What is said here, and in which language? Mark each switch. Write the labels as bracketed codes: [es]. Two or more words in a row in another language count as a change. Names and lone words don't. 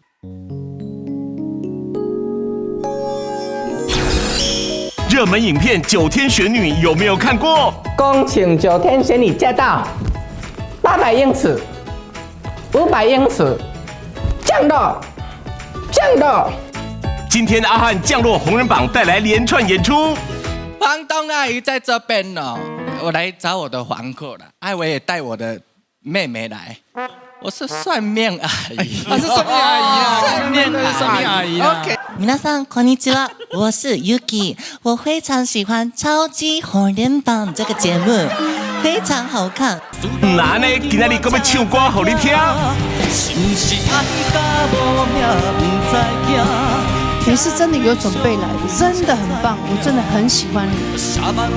[zh] 熱門影片《九天玄女》有沒有看過？恭請九天玄女駕到，800英尺，500英尺，降落，降落。今天阿漢降落紅人榜帶來連串演出。房東阿姨在這邊哦，我來找我的房客了。哎，我也帶我的妹妹來。我是算命阿姨，是算命阿姨啊，算命阿姨啊。 OK， [ja] 皆さんこんにちは， [zh] 我是 Yuki， 我非常喜歡《超級紅人榜》這個節目，非常好看。那呢，今天你可要唱歌給你聽。你是真的有準備來的，真的很棒，我真的很喜歡你。